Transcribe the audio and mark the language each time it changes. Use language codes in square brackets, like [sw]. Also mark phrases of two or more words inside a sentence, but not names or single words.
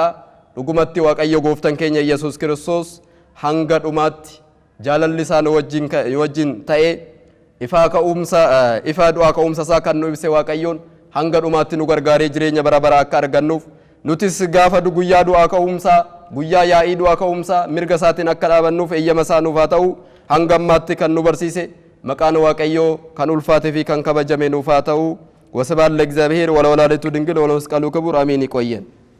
[om] Dhugumatti Waaqayyo gooftaan keenya Iyesuus Kiristoos hanga dhumaatti jaalalli isaa nu wajjin ta'ee ifa du'aa ka'umsa isaa kan nu ibse Waaqayyoon hanga dhumaatti nu gargaaree jireenya bara baraa akka argannuuf nutis gaafa guyyaa du'aa ka'umsaa, guyyaa yaa'ii du'aa ka'umsaa mirga isaatiin akka dhaabannuuf eeyyama isaa nuuf haa ta'u. Hanga ammaatti kan nu barsiise maqaan Waaqayyoo kan ulfaatee fi kan kabajame nuuf haa ta'u. [gez] ወስብሐት ለእግዚአብሔር ወለወላዲቱ ድንግል ወለመስቀሉ ክቡር አሜን። ይቆየን።